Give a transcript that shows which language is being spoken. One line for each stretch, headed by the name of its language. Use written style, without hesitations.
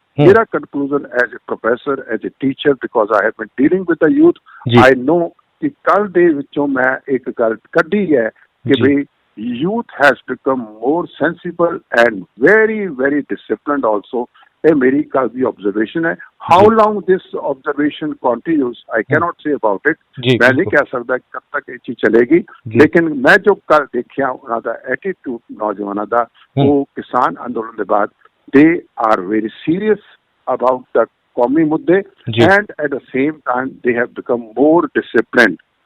English: ਮੇਰਾ conclusion as a professor, as a teacher, because I have been dealing with the youth, I know
Punjabi: ਕਿ ਕੱਲ ਦੇ ਵਿੱਚੋਂ ਮੈਂ ਇੱਕ ਗੱਲ ਕੱਢੀ ਹੈ ਕਿ ਬਈ
English: youth has become more sensible and very, very disciplined also।
Punjabi: ਇਹ ਮੇਰੀ ਕੱਲ ਦੀ observation ਹੈ।
English: How long this observation continues, I cannot say about it।
Punjabi: ਮੈਂ ਨਹੀਂ ਕਹਿ ਸਕਦਾ ਕਦ ਤੱਕ ਇਹ ਚੀਜ਼ ਚਲੇਗੀ, ਲੇਕਿਨ ਮੈਂ ਜੋ ਕੱਲ ਦੇਖਿਆ ਉਹਨਾਂ ਦਾ ਐਟੀਟਿਊਡ ਨੌਜਵਾਨਾਂ ਦਾ, ਉਹ ਕਿਸਾਨ ਅੰਦੋਲਨ ਦੇ ਬਾਅਦ
English: they are very serious about the
Punjabi: ਕੌਮੀ ਮੁੱਦੇ
English: and at the same time they have become more disciplined।